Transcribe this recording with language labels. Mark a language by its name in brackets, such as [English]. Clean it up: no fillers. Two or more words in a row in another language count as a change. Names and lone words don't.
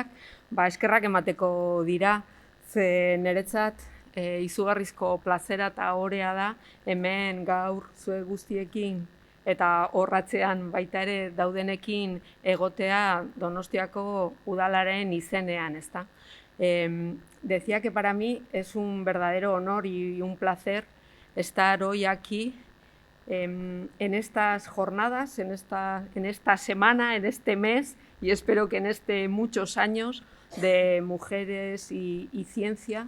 [Basque] eskerrak emateko dira, ze niretzat izugarrizko plazera eta orea da hemen gaur zue guztiekin eta horratzean baita ere daudenekin egotea Donostiako udalaren izenean, ezta? [Spanish] Decía que para mí es un verdadero honor y un placer estar hoy aquí en estas jornadas, en esta semana, en este mes y espero que en muchos años de mujeres y ciencia.